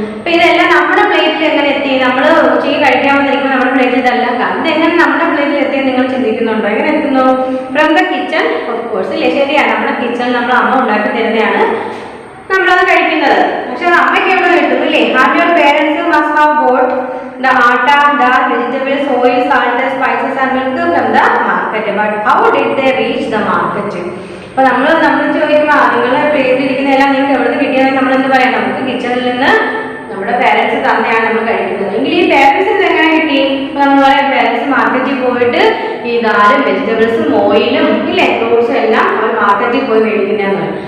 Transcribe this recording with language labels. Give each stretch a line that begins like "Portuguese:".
Malayalam: അപ്പൊ ഇതെല്ലാം നമ്മുടെ പ്ലേറ്റിൽ എങ്ങനെ എത്തി? നമ്മൾ ഉച്ചയ്ക്ക് കഴിക്കാൻ വന്നിരിക്കുമ്പോൾ നമ്മുടെ പ്ലേറ്റിൽ ഇതെല്ലാം കാണും. ഇതെങ്ങനെ നമ്മുടെ പ്ലേറ്റിൽ എത്തിയെന്ന് നിങ്ങൾ ചിന്തിക്കുന്നുണ്ടോ? എങ്ങനെ എത്തുന്നു?
English: from the kitchen of course
Malayalam: ഇല്ലേ. ശരിയാണ്, നമ്മുടെ കിച്ചണിൽ നമ്മൾ അമ്മ ഉണ്ടാക്കി തരുന്നതാണ് നമ്മളത് കഴിക്കുന്നത്. പക്ഷെ അത് അമ്മയ്ക്ക് എവിടെ കിട്ടും ഇല്ലേ.
English: And your parents must have bought the atta, dal, vegetables, oil, salt, spices and milk from the market. But how did they reach the market?
Malayalam: അപ്പോൾ നമ്മൾ ചോദിക്കുമ്പോൾ നിങ്ങളുടെ പ്ലേറ്റിലിരിക്കുന്നതെല്ലാം നിങ്ങൾക്ക് എവിടെ നിന്ന് കിട്ടിയതെന്ന് നമ്മൾ എന്ത് പറയാം? നമുക്ക് കിച്ചണിൽ നിന്ന് നമ്മുടെ പേരൻസ് തന്നെയാണ് നമ്മൾ കഴിക്കുന്നത്. എങ്കിൽ ഈ പേരൻസ് ഇത് എങ്ങനെ കിട്ടി? അപ്പോൾ നമ്മൾ പറയാം പേരൻസ് മാർക്കറ്റിൽ പോയിട്ട് ഈ ദാലും വെജിറ്റബിൾസും ഓയിലും ഇല്ലേ ഫ്രൂട്ട്സും എല്ലാം അവർ മാർക്കറ്റിൽ പോയി മേടിക്കുന്നതെന്ന്.